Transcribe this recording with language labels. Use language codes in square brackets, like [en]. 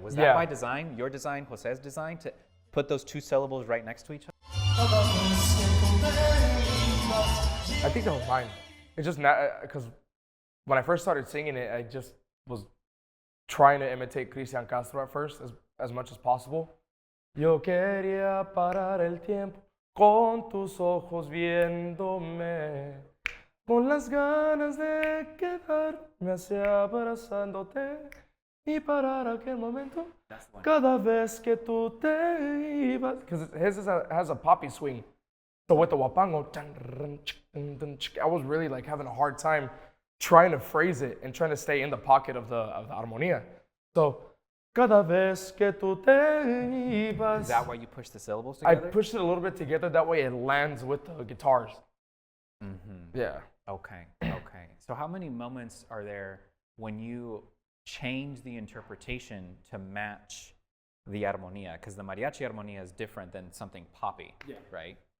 [en] Was that by design, your design, Jose's design, to put those 2 syllables right next to each other? I think that was mine. It's just not, because when I first started singing it, I just was trying to imitate Cristian Castro at first as much as possible. [es] Yo quería parar el tiempo con tus ojos viéndome, con las ganas de quedarme así abrazándote y parar aquel momento cada vez que tú te ibas. [en] Because his has a poppy swing. So with the wapango, I was really like having a hard time trying to phrase it and trying to stay in the pocket of the armonía. [es] So, cada vez que tú te ibas. [en] Is that why you push the syllables together? I pushed it a little bit together. That way it lands with the guitars. Mm-hmm. Yeah. Okay. So how many moments are there when you change the interpretation to match the armonía? Because the mariachi armonía is different than something poppy, right?